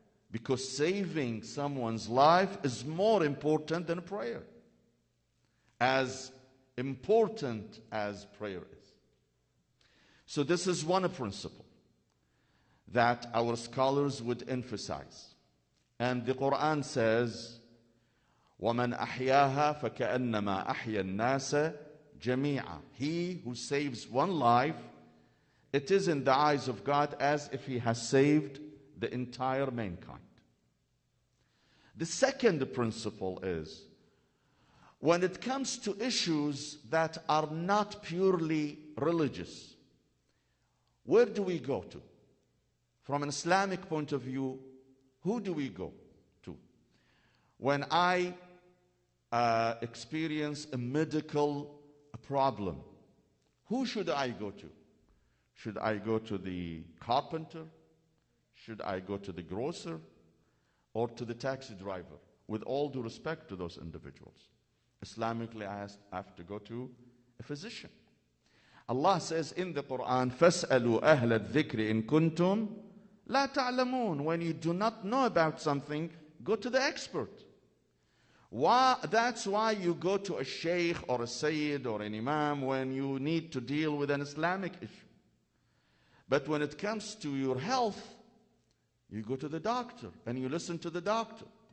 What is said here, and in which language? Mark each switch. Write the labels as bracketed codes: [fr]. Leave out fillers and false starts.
[en] Because saving someone's life is more important than prayer. As important as prayer is. So this is one principle that our scholars would emphasize. And the Quran says, [ar] وَمَنْ أَحْيَاهَا فَكَأَنَّمَا أَحْيَا النَّاسَ جَمِيعًا. [en] He who saves one life, it is in the eyes of God as if he has saved the entire mankind. The second principle is, when it comes to issues that are not purely religious, where do we go to? From an Islamic point of view, who do we go to? When I experience a medical problem, who should I go to? Should I go to the carpenter? Should I go to the grocer? Or to the taxi driver? With all due respect to those individuals. Islamically, I have to go to a physician. Allah says in the Quran, [ar] فَاسْأَلُوا أَهْلَ الذِّكْرِ إِن كُنْتُمْ لَا تَعْلَمُونَ. [en] When you do not know about something, go to the expert. That's why you go to a sheikh or a sayyid or an imam when you need to deal with an Islamic issue. But when it comes to your health, you go to the doctor and you listen to the doctor.